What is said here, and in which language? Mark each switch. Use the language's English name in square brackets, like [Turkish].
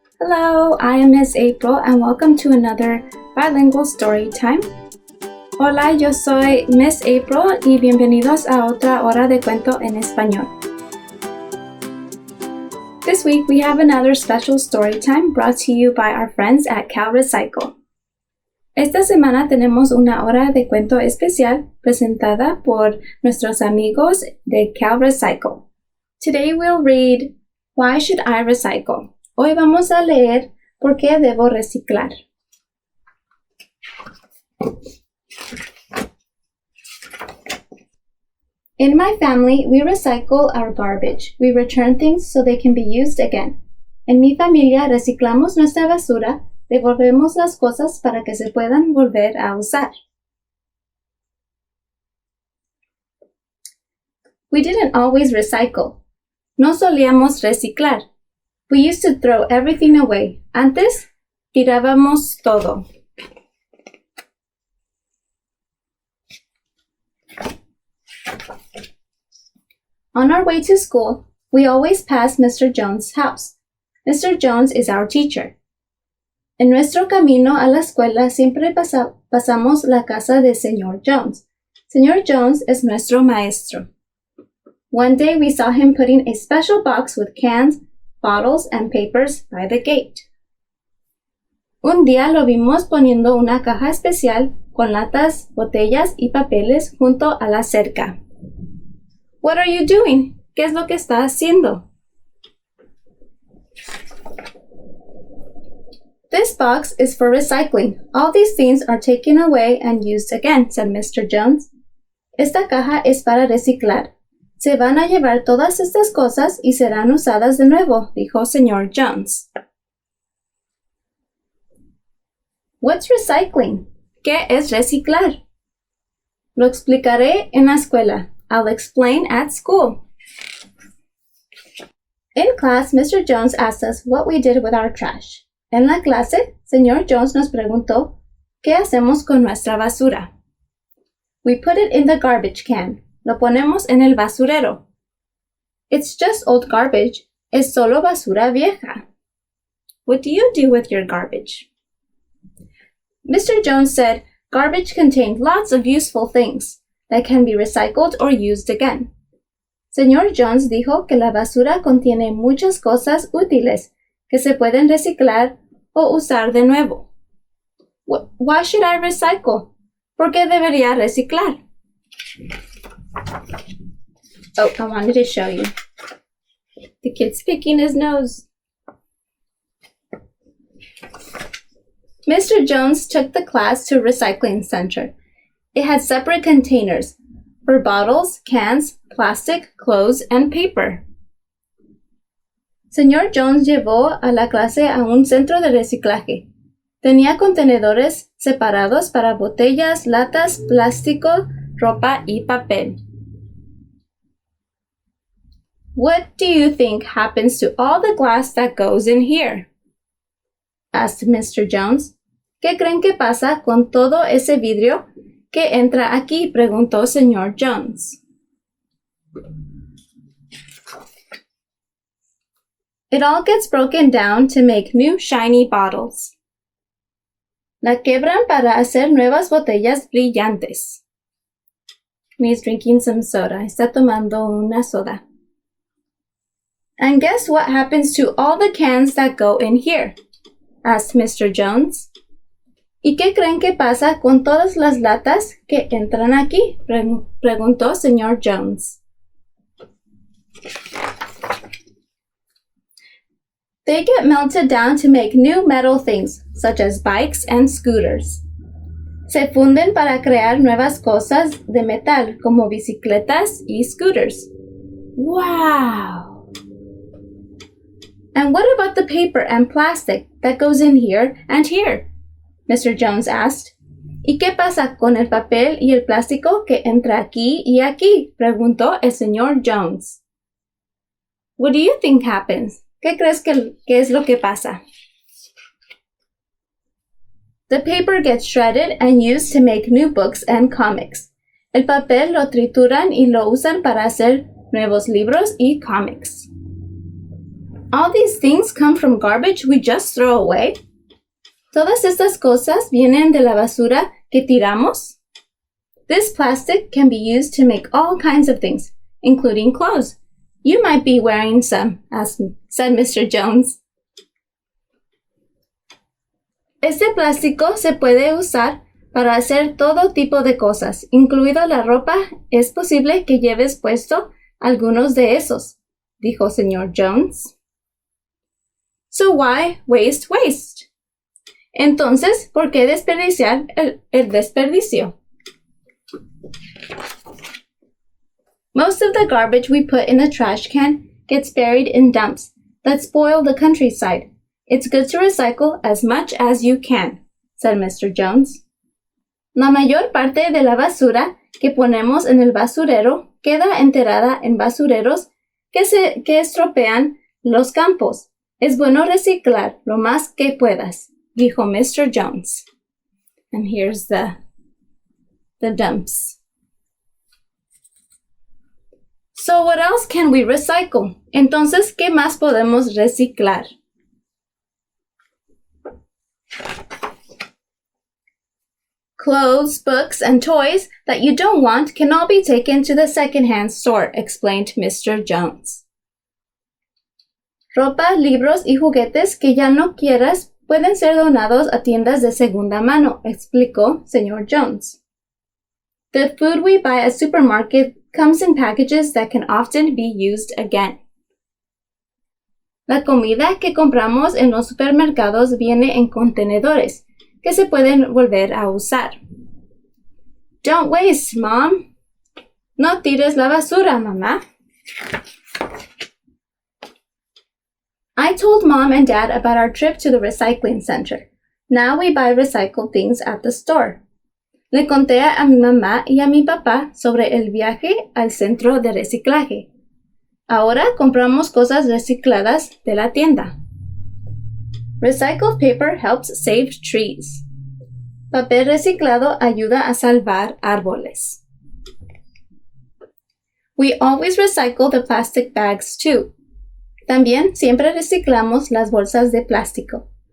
[English] Hello, I am Miss April and welcome to another Bilingual Storytime. [Spanish] Hola, yo soy Miss April y bienvenidos a otra hora de cuento en español. [English] This week we have another special Storytime brought to you by our friends at Recycle. [Spanish] Esta semana tenemos una hora de cuento especial presentada por nuestros amigos de Recycle. [English] Today we'll read Why Should I Recycle? [Spanish] Hoy vamos a leer ¿Por qué debo reciclar? [English] In my family, we recycle our garbage. We return things so they can be used again. [Spanish] En mi familia, reciclamos nuestra basura, devolvemos las cosas para que se puedan volver a usar. [English] We didn't always recycle. [Spanish] No solíamos reciclar. [English] We used to throw everything away. [Spanish] Antes, tirábamos todo. [English] On our way to school, we always pass Mr. Jones' house. Mr. Jones is our teacher. [Spanish] En nuestro camino a la escuela siempre pasamos la casa de Señor Jones. Señor Jones es nuestro maestro. [English] One day we saw him putting a special box with cans, bottles, and papers by the gate. [Spanish] Un día lo vimos poniendo una caja especial con latas, botellas y papeles junto a la cerca. [English] What are you doing? [Spanish] ¿Qué es lo que está haciendo? [English] This box is for recycling. All these things are taken away and used again, said Mr. Jones. [Spanish] Esta caja es para reciclar. Se van a llevar todas estas cosas y serán usadas de nuevo, dijo Señor Jones. [English] What's recycling? [Spanish] ¿Qué es reciclar? Lo explicaré en la escuela. [English] I'll explain at school. In class, Mr. Jones asked us what we did with our trash. [Spanish] En la clase, Señor Jones nos preguntó, ¿qué hacemos con nuestra basura? [English] We put it in the garbage can. [Spanish] Lo ponemos en el basurero. [English] It's just old garbage. [Spanish] Es solo basura vieja. [English] What do you do with your garbage? Mr. Jones said garbage contained lots of useful things that can be recycled or used again. [Spanish] Señor Jones dijo que la basura contiene muchas cosas útiles que se pueden reciclar o usar de nuevo. [English] Why should I recycle? [Spanish] ¿Por qué debería reciclar? [English] Oh, I wanted to show you. The kid's picking his nose. Mr. Jones took the class to a recycling center. It had separate containers for bottles, cans, plastic, clothes, and paper. [Spanish] Señor Jones llevó a la clase a un centro de reciclaje. Tenía contenedores separados para botellas, latas, plástico, ropa y papel. [English] What do you think happens to all the glass that goes in here? Asked Mr. Jones. [Spanish] ¿Qué creen que pasa con todo ese vidrio que entra aquí? Preguntó Señor Jones. [English] It all gets broken down to make new shiny bottles. [Spanish] La quebran para hacer nuevas botellas brillantes. [English] He's drinking some soda. [Spanish] Está tomando una soda. [English] And guess what happens to all the cans that go in here? Asked Mr. Jones. [Spanish] ¿Y qué creen que pasa con todas las latas que entran aquí? Preguntó Señor Jones. [English] They get melted down to make new metal things, such as bikes and scooters. [Spanish] Se funden para crear nuevas cosas de metal, como bicicletas y scooters. [English] Wow! And what about the paper and plastic that goes in here and here? Mr. Jones asked. [Spanish] ¿Y qué pasa con el papel y el plástico que entra aquí y aquí? Preguntó el señor Jones. [English] What do you think happens? [Spanish] ¿Qué crees que es lo que pasa? [English] The paper gets shredded and used to make new books and comics. [Spanish] El papel lo trituran y lo usan para hacer nuevos libros y cómics. [English] All these things come from garbage we just throw away. [Spanish] Todas estas cosas vienen de la basura que tiramos. [English] This plastic can be used to make all kinds of things, including clothes. You might be wearing some, said Mr. Jones. [Spanish] Este plástico se puede usar para hacer todo tipo de cosas, incluido la ropa. Es posible que lleves puesto algunos de esos, dijo Señor Jones. [English] So why waste waste? [Spanish] Entonces, ¿por qué desperdiciar el desperdicio? [English] Most of the garbage we put in the trash can gets buried in dumps that spoil the countryside. It's good to recycle as much as you can, said Mr. Jones. [Spanish] La mayor parte de la basura que ponemos en el basurero queda enterrada en basureros que estropean los campos. Es bueno reciclar lo más que puedas, dijo Mr. [English] Jones. And here's the dumps. So what else can we recycle? [Spanish] Entonces, ¿qué más podemos reciclar? [English] Clothes, books, and toys that you don't want can all be taken to the second-hand store, explained Mr. Jones. [Spanish] Ropa, libros y juguetes que ya no quieras pueden ser donados a tiendas de segunda mano, explicó Señor Jones. [English] The food we buy at supermarket comes in packages that can often be used again. [Spanish] La comida que compramos en los supermercados viene en contenedores que se pueden volver a usar. [English] Don't waste, Mom. [Spanish] No tires la basura, mamá. [English] I told Mom and Dad about our trip to the recycling center. Now we buy recycled things at the store. [Spanish] Le conté a mi mamá y a mi papá sobre el viaje al centro de reciclaje. Ahora compramos cosas recicladas de la tienda. [English] Recycled paper helps save trees. [Spanish] Papel reciclado ayuda a salvar árboles. [English] We always recycle the plastic bags too. [Spanish] También siempre reciclamos las bolsas de plástico.